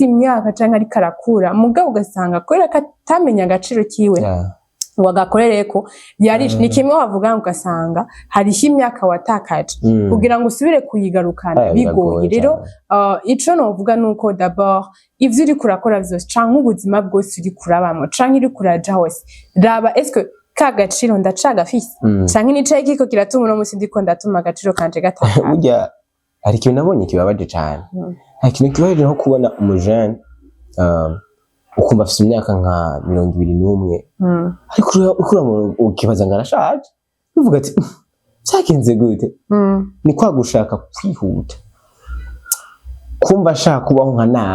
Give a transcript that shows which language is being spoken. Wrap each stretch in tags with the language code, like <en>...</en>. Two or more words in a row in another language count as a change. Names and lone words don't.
<rn>imyaka canke ariko arakura mugabo ugasanga kubera ko atamenya agaciro kiwe ngo agakorereko ni kimwe wavuga ngo ugasanga hariho imyaka watakaje kugira ngo usubire kuyigarukana bigoye rero ico novuga nuko d'abord ivyo uri kurakora vyose canke ubuzima bwose uri kurabamo canke uri kuraja hose raba est-ce que ka gaciro ndacagafise canke nicaye kiko kiratuma uno musi ndiko ndatuma agaciro kanje gataka burya hari ikintu nabonye kibabaje cane hari ikintu kibabaje nko kubona umujene ukumva afite imyaka nka 21 ariko ukibaza ngo arashaje uvuga ati cyagenze gute ni kwa gushaka kwihuta kumva ashaka kubaho nka</rn>